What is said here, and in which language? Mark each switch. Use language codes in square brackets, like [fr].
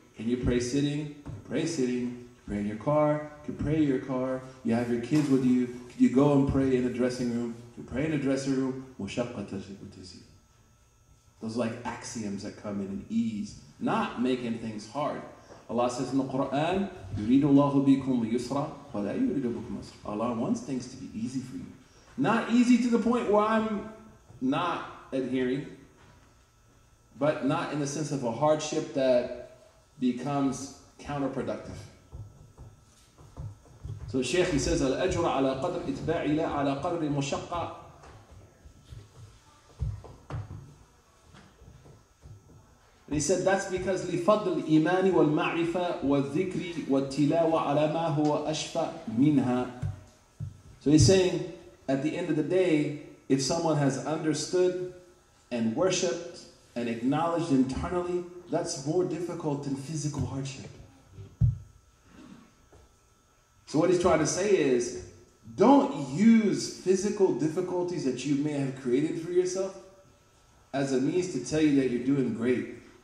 [en] Can you pray sitting? You pray sitting. You pray in your car. You can pray in your car. You have your kids with you. Can you go and pray in the dressing room? You pray in the dressing room. Those are like axioms that come in ease, not making things hard. Allah says in the Quran, [ar] يُرِيدُ اللَّهُ بِكُمْ الْيُسْرَ وَلَا يُرِيدُ بِكُمْ الْعُسْرَ. [en] Allah wants things to be easy for you. Not easy to the point where I'm not adhering, but not in the sense of a hardship that becomes counterproductive. So the Shaykh, he says, [ar] الْأَجْرَ عَلَى قَدْرِ إِتْبَاعِ لَا عَلَى قَدْرِ مُشَقَّةِ. [en] And he said that's because [ar] لِفَضْلِ الْإِيمَانِ وَالْمَعْرِفَةِ وَالذِّكْرِ وَالتِّلَاوَةِ عَلَى مَا هُوَ أَشْفَى مِنْهَا. [en] So he's saying, at the end of the day, if someone has understood and worshipped and acknowledged internally, that's more difficult than physical hardship. So what he's trying to say is, don't use physical difficulties that you may have created for yourself as a means to tell you that you're doing great.